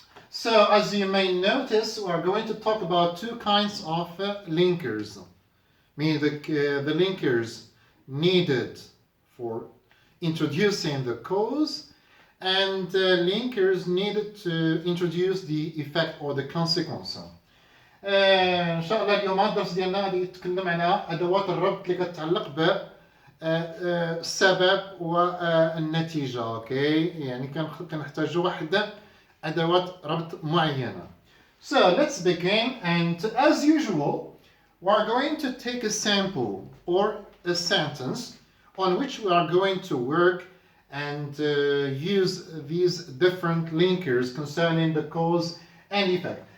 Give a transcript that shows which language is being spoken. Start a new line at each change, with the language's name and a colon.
English: So as you may notice, we are going to talk about two kinds of linkers. Meaning the linkers needed for introducing the cause and linkers needed to introduce the effect or the consequence.
Arabic: ان شاء الله اليوم الدرس ديالنا غادي يتكلم على ادوات الربط اللي كتعلق ب السبب والنتيجة. اوكي يعني كنحتاجوا واحد ادوات ربط معينة.
English: So let's begin, and as usual we are going to take a sample or a sentence on which we are going to work and use these different linkers concerning the cause and effect.